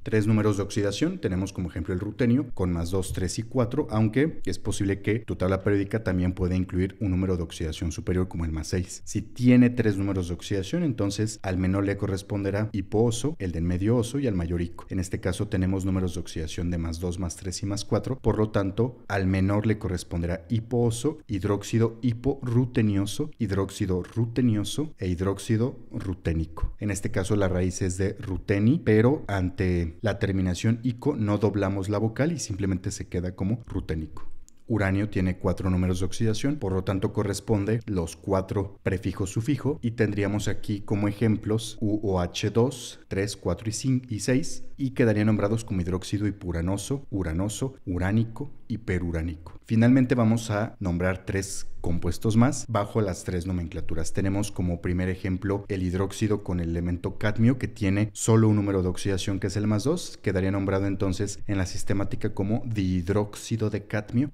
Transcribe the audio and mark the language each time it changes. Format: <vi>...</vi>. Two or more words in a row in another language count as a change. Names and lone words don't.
<es>Tres números de oxidación tenemos como ejemplo el rutenio con más 2, 3 y 4, aunque es posible que tu tabla periódica también pueda incluir un número de oxidación superior como el más 6. Si tiene tres números de oxidación, entonces al menor le corresponderá hipooso, el del medio oso y al mayor ico. En este caso tenemos números de oxidación de más 2, más 3 y más 4, por lo tanto al menor le corresponderá hipooso, hidróxido hiporrutenioso, hidróxido rutenioso e hidróxido ruténico. En este caso la raíz es de ruteni, pero ante la terminación ico no doblamos la vocal y simplemente se queda como ruténico. Uranio tiene 4 números de oxidación, por lo tanto corresponde los 4 prefijos sufijo y tendríamos aquí como ejemplos UOH2, 3, 4 y 6 y quedarían nombrados como hidróxido hipuranoso, uranoso, uránico y peruránico. Finalmente vamos a nombrar 3 compuestos más bajo las 3 nomenclaturas. Tenemos como primer ejemplo el hidróxido con el elemento cadmio, que tiene solo un número de oxidación, que es el más 2, quedaría nombrado entonces en la sistemática como dihidróxido de cadmio.</es>